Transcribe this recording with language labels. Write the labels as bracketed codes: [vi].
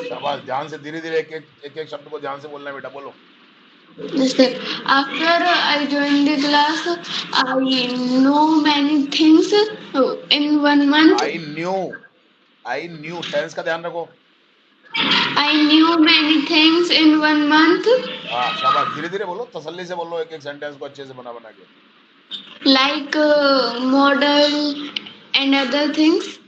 [hi] शाबाश, ध्यान से धीरे धीरे एक एक शब्द को ध्यान से बोलना है बेटा, बोलो. [en] Yes, sir. After I joined the class, I know many things in 1 month. I knew [hi] tense का ध्यान रखो. [en] I knew many things in 1 month. [hi] हाँ, शाबाश, धीरे धीरे बोलो, तसल्ली से बोलो, एक एक सेंटेंस को अच्छे से बना बना के. [en] Like model and other things.